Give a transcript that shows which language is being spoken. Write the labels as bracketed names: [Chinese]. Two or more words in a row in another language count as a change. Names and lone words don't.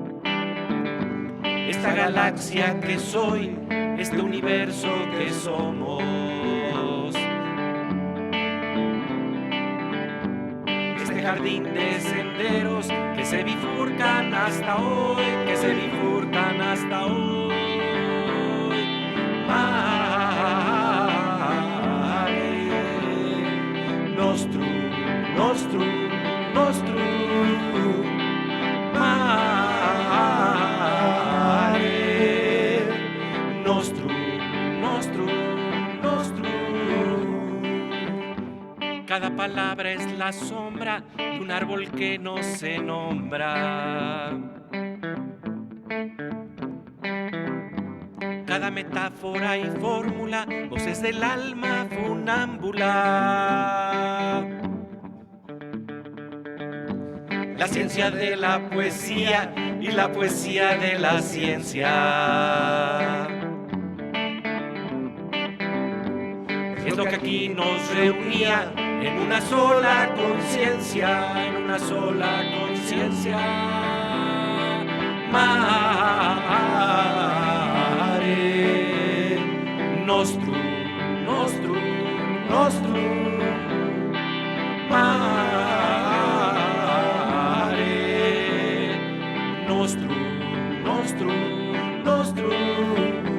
[Spanish] Esta galaxia que soy, este universo que somos. Este jardín de senderos que se bifurcan hasta hoy, que se bifurcan hasta hoy. [Latin] Mare nostrum, nostrum, nostrum. Mare nostrum, nostrum, nostrum. [Spanish] Cada palabra es la sombra de un árbol que no se nombra. Cada metáfora y fórmula, voces del alma funámbula. La ciencia de la poesía y la poesía de la ciencia. Es lo que aquí nos reunía en una sola conciencia, en una sola conciencia. [Latin] Mare nostrum, nostrum, nostrum. Mare nostrum, nostrum, nostrum.